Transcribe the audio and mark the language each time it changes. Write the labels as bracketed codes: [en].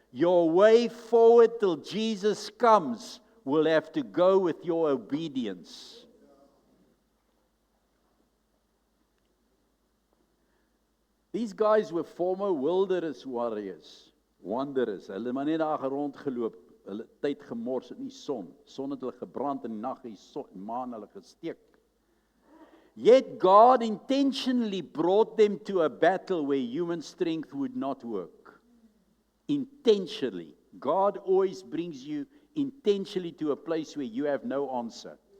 [en] Your way forward till Jesus comes will have to go with your obedience. These guys were former wilderness warriors, wanderers. [af] Hulle het maar net daar rondgeloop, hulle tyd gemors in die son. Son het hulle gebrand in die nag, die maan hulle gesteek. [en] Yet God intentionally brought them to a battle where human strength would not work. Intentionally. God always brings you intentionally to a place where you have no answer.